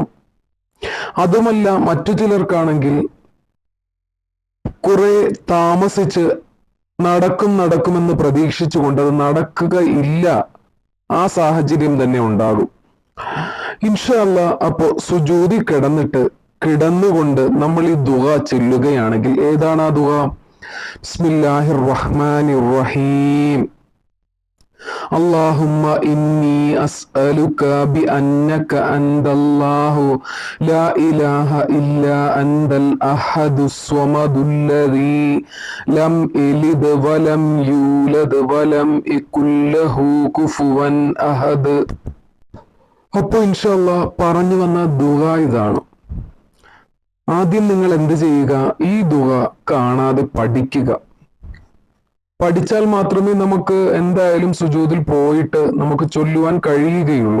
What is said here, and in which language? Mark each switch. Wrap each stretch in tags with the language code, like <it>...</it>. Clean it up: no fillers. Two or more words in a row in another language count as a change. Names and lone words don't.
<ml>അതുമല്ല, മറ്റു ചിലർക്കാണെങ്കിൽ കുറെ താമസിച്ച് നടക്കുമെന്ന് പ്രതീക്ഷിച്ചുകൊണ്ട് അത് നടക്കുകയില്ല, ആ സാഹചര്യം തന്നെ ഉണ്ടാകും.</ml> <ar>إن شاء الله</ar> <ml>അപ്പോ സുജൂദി കിടന്നുകൊണ്ട് നമ്മൾ ഈ ദുആ ചൊല്ലുകയാണെങ്കിൽ, ഏതാണ് ആ ദുആ?</ml> <ar>بسم الله الرحمن الرحيم. اللهم إني أسألك بأنك أنت الله لا إله إلا أنت الأحد الصمد الذي لم يلد ولم يولد ولم يكن له كفوا أحد.</ar> <ml>അപ്പോൾ</ml> <ar>إن شاء الله</ar> <ml>പറഞ്ഞു വന്ന ദുആ ഇതാണ്. ആദ്യം നിങ്ങൾ എന്ത് ചെയ്യുക? ഈ ദുആ കാണാതെ പഠിക്കുക. പഠിച്ചാൽ മാത്രമേ നമുക്ക് എന്തായാലും സുജൂദിൽ പോയിട്ട് നമുക്ക് ചൊല്ലുവാൻ കഴിയുകയുള്ളൂ.</ml>